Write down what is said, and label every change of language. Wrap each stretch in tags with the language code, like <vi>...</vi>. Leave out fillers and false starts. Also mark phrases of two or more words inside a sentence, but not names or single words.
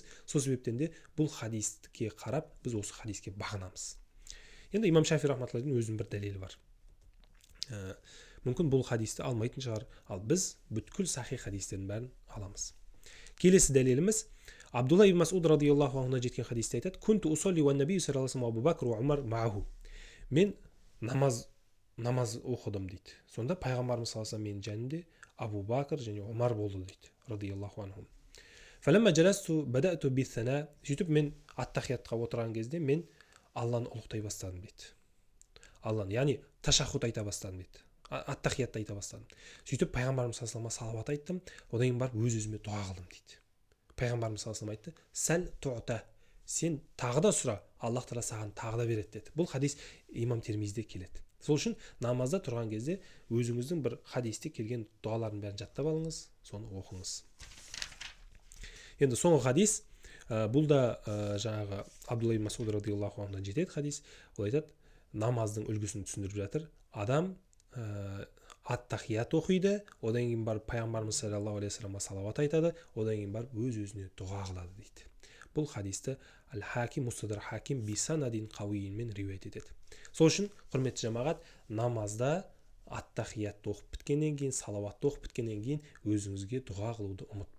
<kk>Сол себептен де бұл хадиске қарап, біз осы хадиске бағынамыз. Енді имам Шафи рахматуллахи өзінің бір дәлелі бар. Мүмкін бұл хадисті алмайтын шығар, ал біз бүткіл сахих хадистердің бәрін аламыз. Келесі дәлеліміз Абдулла ибн Масуд радиаллаху анхудан жеткен хадисте айтады:</kk> <ar>"كنت أصلي والنبي صلى الله عليه وسلم وأبو بكر وعمر معه."</ar> <kk>Мен намаз оқыдым дейді. Сонда пайғамбарымыз</kk> <ar>صلى الله عليه وسلم</ar> <kk>менің жанымда Абу Бакр және Умар болды дейді.</kk> <ar>رضي الله عنهم. فلما جلست بدأت بالثناء.</ar> <kk>Сөйтіп мен ат-тахиятқа отырған кезде мен Алланы ұлықтай бастадым дейді. Алланы, яғни ташаххуд айта бастадым дейді. Ат-тахиятты айта бастадым. Сөйтіп пайғамбарымыз</kk> <ar>صلى الله عليه وسلم</ar> <kk>салауат айттым. Одан кейін барып өз-өзіме дуа қылдым дейді. Пайғамбарымыз</kk> <ar>صلى الله عليه وسلم</ar> <kk>айтты:</kk> <ar>"سل تعطه."</ar> <kk>Сен тағы да сұра, Аллах тағала саған тағы да береді деді. Бұл хадис имам Термизиде келеді. Сол үшін намазда тұрған кезде өзіңіздің бір хадисте келген дұғалардың бәрін жаттап алыңыз, соны оқыңыз. Енді соңғы хадис, бұл да жаңағы Абдулла ибн Масуд радиаллаху анхудан жетеді хадис. Ол айтады, намаздың үлгісін түсіндіріп жатыр. Адам ат-тахият оқиды, одан кейін барып пайғамбарымыз</kk> <ar>صلى الله عليه وسلم</ar> <kk>салауат айтады, одан кейін барып өз-өзіне дұға қылады дейді. Бұл хадисті Әл-Хаким Мустадрак Хаким бисанадин қауиинмен риуаят етеді. Сол үшін, құрметті жамағат, намазда ат-тахиятты оқып біткеннен кейін, салауатты оқып біткеннен кейін өзіңізге дұға қылуды ұмытпаңыз.</kk>